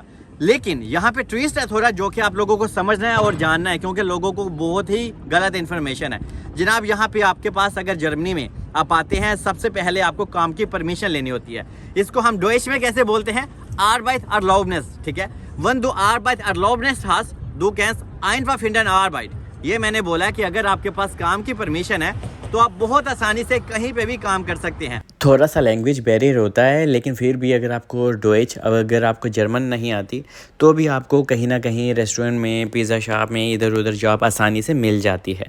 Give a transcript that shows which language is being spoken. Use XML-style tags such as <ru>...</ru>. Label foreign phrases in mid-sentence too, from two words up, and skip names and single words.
<hi>लेकिन यहाँ पे ट्विस्ट है थोड़ा, जो कि आप लोगों को समझना है और जानना है, क्योंकि लोगों को बहुत ही गलत इन्फॉर्मेशन है जनाब। यहाँ पे आपके पास अगर जर्मनी में आप आते हैं, सबसे पहले आपको काम की परमिशन लेनी होती है। इसको हम डोइश में कैसे बोलते हैं, Arbeitserlaubnis, ठीक है।</hi> <de>Wenn du Arbeitserlaubnis hast, du kannst einfach finden Arbeit।</de> <hi>ये मैंने बोला कि अगर आपके पास काम की परमिशन है तो आप बहुत आसानी से कहीं पे भी काम कर सकते हैं। थोड़ा सा</hi> <en>language barrier</en> <hi>होता है, लेकिन फिर भी अगर आपको डोइच, अगर आपको जर्मन नहीं आती तो भी आपको कहीं ना कहीं रेस्टोरेंट में,</hi> <en>pizza shop</en> <hi>में, इधर उधर जॉब आसानी से मिल जाती है।</hi>